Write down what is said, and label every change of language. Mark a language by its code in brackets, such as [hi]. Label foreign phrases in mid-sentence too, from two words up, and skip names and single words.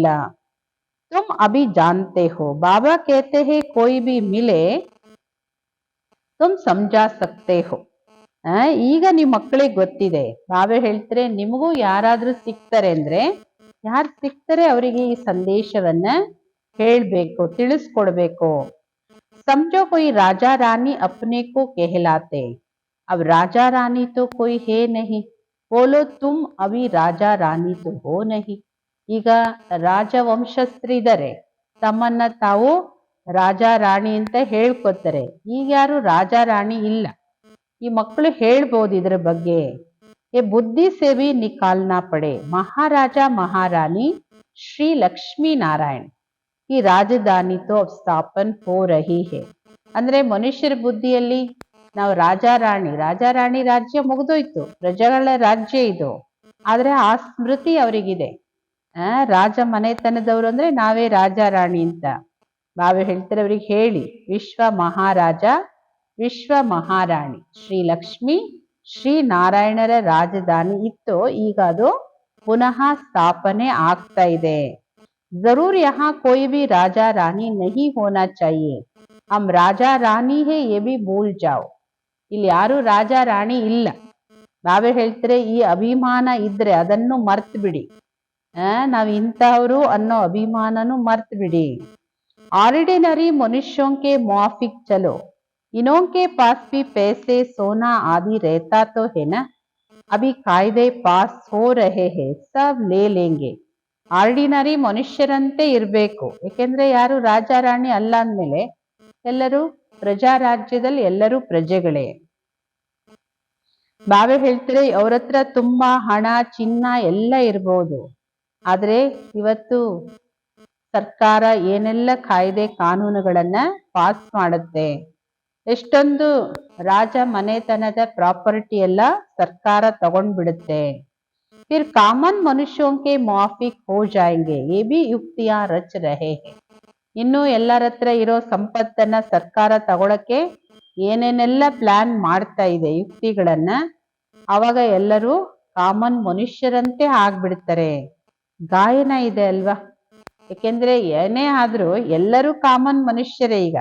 [hi] तुम अभी जानते हो बाबा कहते हैं कोई भी मिले तुम समझा सकते हो. [kn] ಈಗ ನಿಮ್ಮ ಮಕ್ಕಳಿಗೆ ಗೊತ್ತಿದೆ. ಬಾಬಾ ಹೇಳ್ತಾರೆ ನಿಮಗೂ ಯಾರಾದ್ರೂ ಸಿಗ್ತಾರೆ ಅಂದ್ರೆ ಯಾರು ಸಿಗ್ತಾರೆ ಅವರಿಗೆ ಈ ಸಂದೇಶವನ್ನ ಹೇಳ್ಬೇಕು, ತಿಳಿಸ್ಕೊಡ್ಬೇಕು. [hi] समझो कोई राजा रानी अपने को कहलाते. अब राजा रानी तो कोई है नहीं, बोलो तुम अभी राजा रानी तो हो नहीं. [kn] ಈಗ ರಾಜವಂಶಸ್ಥರಿದ್ದಾರೆ, ತಮ್ಮನ್ನ ತಾವು ರಾಜ ರಾಣಿ ಅಂತ ಹೇಳ್ಕೊತಾರೆ. ಈಗ ಯಾರು ರಾಜ ರಾಣಿ ಇಲ್ಲ. ಈ ಮಕ್ಕಳು ಹೇಳ್ಬೋದು ಇದ್ರ ಬಗ್ಗೆ. [hi] ये बुद्धि से भी निकालना पड़े. महाराजा महारानी श्री लक्ष्मी नारायण ये राजधानी तो स्थापन हो रही है. [kn] ಅಂದ್ರೆ ಮನುಷ್ಯರ ಬುದ್ಧಿಯಲ್ಲಿ ನಾವು ರಾಜಾರಾಣಿ ರಾಜ್ಯ ಮುಗಿದೋಯ್ತು, ಪ್ರಜೆಗಳ ರಾಜ್ಯ ಇದು. ಆದ್ರೆ ಆ ಸ್ಮೃತಿ ಅವರಿಗಿದೆ. ರಾಜ ಮನೆತನದವರು ಅಂದ್ರೆ ನಾವೇ ರಾಜಾರಾಣಿ ಅಂತ. ಬಾಬಾ ಹೇಳ್ತಾರೆ ಅವ್ರಿಗೆ ಹೇಳಿ ವಿಶ್ವ ಮಹಾರಾಣಿ ಶ್ರೀ ಲಕ್ಷ್ಮಿ ಶ್ರೀ ನಾರಾಯಣರ ರಾಜಧಾನಿ ಇತ್ತು, ಈಗ ಅದು ಪುನಃ ಸ್ಥಾಪನೆ ಆಗ್ತಾ ಇದೆ. [hi] जरूर यहाँ कोई भी राजा रानी नहीं होना चाहिए. हम राजा रानी है ये भी भूल जाओ. [kn] ಇಲ್ಲಿ ಯಾರು ರಾಜ ರಾಣಿ ಇಲ್ಲ. ನಾವೇ ಹೇಳ್ತಾರೆ ಈ ಅಭಿಮಾನ ಇದ್ರೆ ಅದನ್ನು ಮರ್ತು ಬಿಡಿ. ನಾವ್ ಇಂಥವ್ರು ಅನ್ನೋ ಅಭಿಮಾನನು ಮರ್ತು ಬಿಡಿ. [hi] ऑर्डिनरी मनुष्यों के मुआफिक चलो. इनों के पास भी पैसे सोना आदि रहता तो है ना. अभी कायदे पास हो रहे हैं, सब ले लेंगे. [kn] ಆರ್ಡಿನರಿ ಮನುಷ್ಯರಂತೆ ಇರಬೇಕು. ಏಕೆಂದ್ರೆ ಯಾರು ರಾಜ ರಾಣಿ ಅಲ್ಲ ಅಂದ್ಮೇಲೆ ಎಲ್ಲರೂ ಪ್ರಜಾರಾಜ್ಯದಲ್ಲಿ ಎಲ್ಲರೂ ಪ್ರಜೆಗಳೇ. ಬಾಬಾ ಹೇಳ್ತಾರೆ ಅವ್ರ ಹತ್ರ ತುಂಬಾ ಹಣ ಚಿನ್ನ ಎಲ್ಲ ಇರ್ಬೋದು, ಆದ್ರೆ ಇವತ್ತು ಸರ್ಕಾರ ಏನೆಲ್ಲ ಕಾಯ್ದೆ ಕಾನೂನುಗಳನ್ನ ಪಾಸ್ ಮಾಡುತ್ತೆ. ಎಷ್ಟೊಂದು ರಾಜ ಮನೆತನದ ಪ್ರಾಪರ್ಟಿ ಎಲ್ಲ ಸರ್ಕಾರ ತಗೊಂಡ್ಬಿಡುತ್ತೆ. [hi] फिर कामन मनुष्यों के मुआफिक हो जाएंगे, ये भी युक्तियां रच रहे हैं. [kn] ಇನ್ನು ಎಲ್ಲರ ಹತ್ರ ಇರೋ ಸಂಪತ್ತನ್ನ ಸರ್ಕಾರ ತಗೊಳಕ್ಕೆ ಏನೇನೆಲ್ಲ ಪ್ಲಾನ್ ಮಾಡ್ತಾ ಇದೆ ಯುಕ್ತಿಗಳನ್ನ, ಅವಾಗ ಎಲ್ಲರೂ ಕಾಮನ್ ಮನುಷ್ಯರಂತೆ ಆಗ್ಬಿಡ್ತಾರೆ. ಗಾಯನ ಇದೆ ಅಲ್ವಾ. ಯಾಕೆಂದ್ರೆ ಏನೇ ಆದ್ರೂ ಎಲ್ಲರೂ ಕಾಮನ್ ಮನುಷ್ಯರೇ ಈಗ.